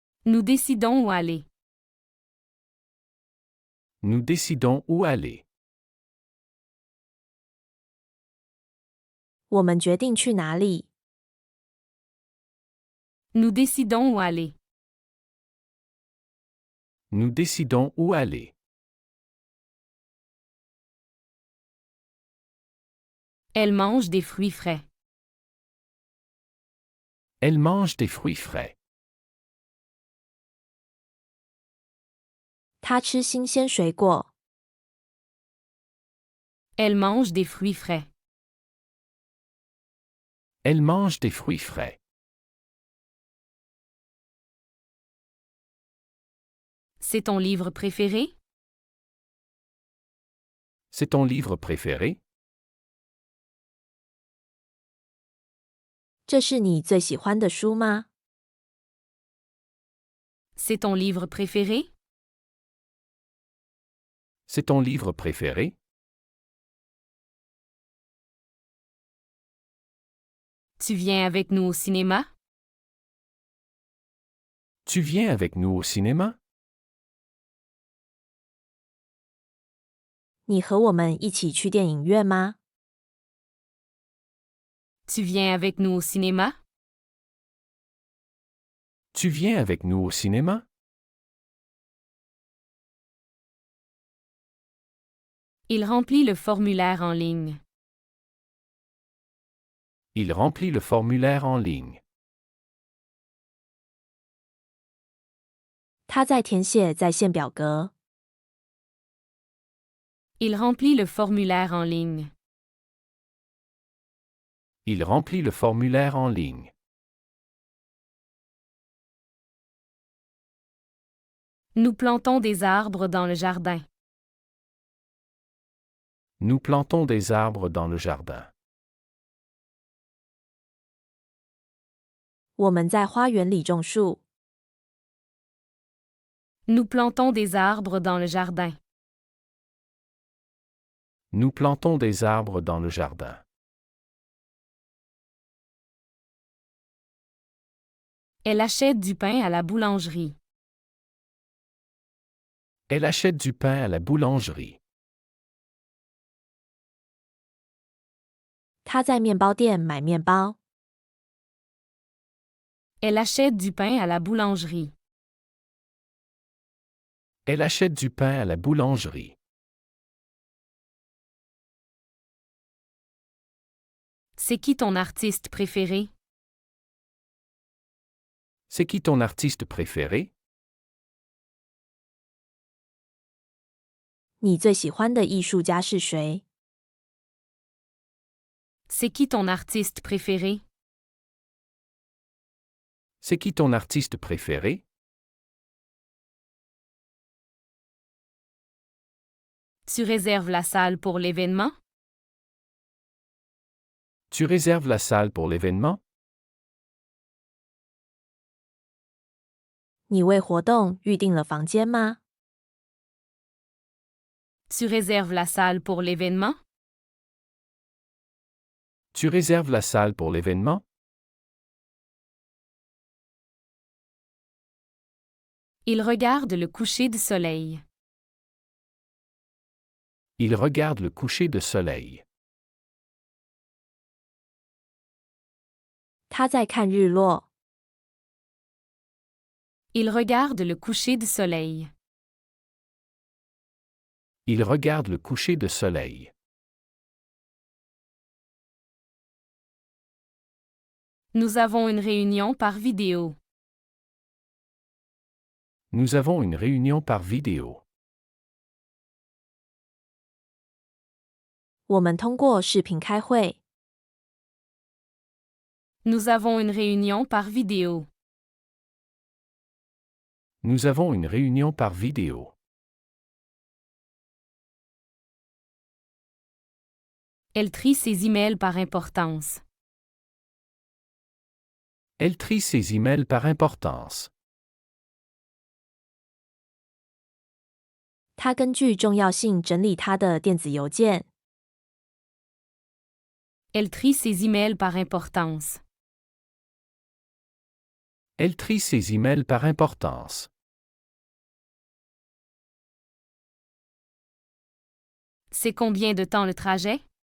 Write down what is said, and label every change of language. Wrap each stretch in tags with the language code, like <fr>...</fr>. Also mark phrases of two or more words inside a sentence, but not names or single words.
<fr>Nous décidons où aller. Nous décidons où aller.</fr> <zh>我们决定去哪里。</zh> <fr>Nous décidons où aller. Nous décidons où aller. Elle mange des fruits frais. Elle mange des fruits frais.</fr> <zh>他吃新鲜水果。</zh> <fr>Elle mange des fruits frais. Elle mange des fruits frais. C'est ton livre préféré? C'est ton livre préféré?</fr> <zh>这是你最喜欢的书吗？</zh> <fr>C'est ton livre préféré? C'est ton livre préféré? Tu viens avec nous au cinéma? Tu viens avec nous au cinéma?</fr> <zh>你和我们一起去电影院吗？</zh> <fr>Tu viens avec nous au cinéma? Tu viens avec nous au cinéma? Il remplit le formulaire en ligne. Il remplit le formulaire en ligne.</fr> <zh>他在填写在线表格。</zh> <fr>Il remplit le formulaire en ligne. Il remplit le formulaire en ligne. Nous plantons des arbres dans le jardin. Nous plantons des arbres dans le jardin.</fr> <zh>我们在花园里种树。</zh> <fr>Nous plantons des arbres dans le jardin. Nous plantons des arbres dans le jardin. Elle achète du pain à la boulangerie. Elle achète du pain à la boulangerie.</fr> <zh>他在面包店买面包。</zh> <fr>Elle achète du pain à la boulangerie. Elle achète du pain à la boulangerie. C'est qui ton artiste préféré? C'est qui ton artiste préféré?</fr> <zh>你最喜欢的艺术家是谁？</zh> <fr>C'est qui ton artiste préféré? C'est qui ton artiste préféré? Tu réserves la salle pour l'événement? Tu réserves la salle pour l'événement?</fr> <zh>你为活动预订了房间吗？</zh> <fr>Tu réserves la salle pour l'événement? Tu réserves la salle pour l'événement? Il regarde le coucher du soleil. Il regarde le coucher de soleil.</fr> <zh>他在看日落。</zh> <fr>Il regarde le coucher du soleil. Il regarde le coucher de soleil. Nous avons une réunion par vidéo. Nous avons une réunion par vidéo.</fr> <zh>我们通过视频开会。</zh> <fr>Nous avons une réunion par vidéo. Nous avons une réunion par vidéo. Elle trie ses emails par importance. Elle trie ses emails par importance.</fr> <zh>他根据重要性整理他的电子邮件。</zh> <fr>Elle trie ses emails par importance. Elle trie ses emails par importance. C'est combien de temps le trajet?</fr>